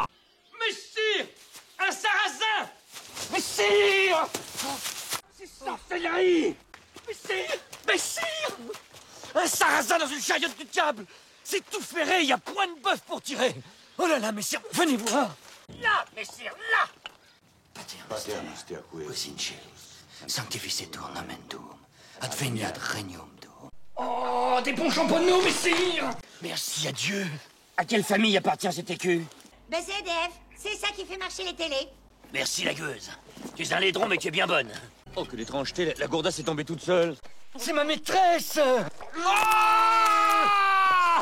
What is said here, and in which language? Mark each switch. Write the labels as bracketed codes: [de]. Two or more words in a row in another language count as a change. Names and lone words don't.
[fr] Messire! Un sarrasin! Messire! C'est sorcellerie! Messire! Un sarrasin dans une chariote du diable! C'est tout ferré, il y a point de bœuf pour tirer! Oh là là, messire, venez voir! Là, messire, là! [la] Pater Noster, Cosince, sanctificetur nomen tuum, adveniat regnum tuum. [fr] Oh, des bons champonneaux, messire! Merci à Dieu! À quelle famille appartient cet écu? Ben c'est EDF, c'est ça qui fait marcher les télés. Merci la gueuse. Tu es un laidron, mais tu es bien bonne. Oh, que l'étrangeté, la gourdasse est tombée toute seule. C'est ma maîtresse! Ah!